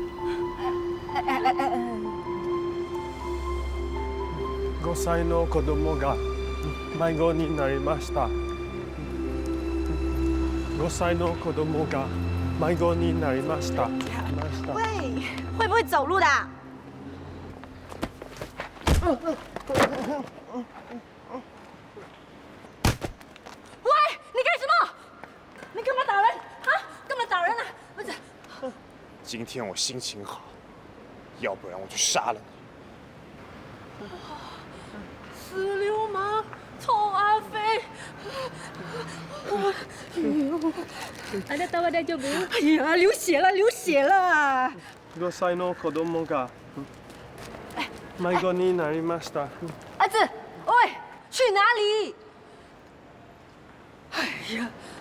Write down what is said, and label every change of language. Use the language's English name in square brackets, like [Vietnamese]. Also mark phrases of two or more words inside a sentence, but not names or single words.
[Japanese] 5 歳の子供が迷子になりました。5歳の子供が迷子になりました。 [Chinese] 喂，会不会走路的？喂，你干什么？你干嘛打人啊？干嘛打人啊？儿子。今天我心情好，要不然我就杀了你。死流氓，臭阿飞！ [Japanese] あなたは大丈夫？ [Chinese] 哎呀，流血了，流血了！ [Japanese] 5 歳の子供が迷子になりました。 [Chinese] 儿子，喂，去哪里？哎呀！